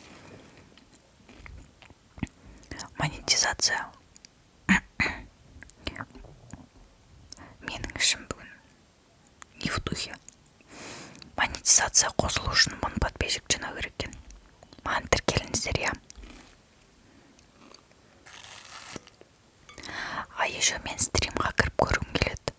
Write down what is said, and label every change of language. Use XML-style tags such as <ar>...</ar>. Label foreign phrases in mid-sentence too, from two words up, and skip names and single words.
<kk>Монетизация. Менің ішім бүгін</kk> <ru>не в духе.</ru> <kk>Монетизация қосылу үшін 1000 подписчик жинау керек екен. Маған тіркеліңіздер, я. Еще мен стримға кіріп көргім келеді.</kk>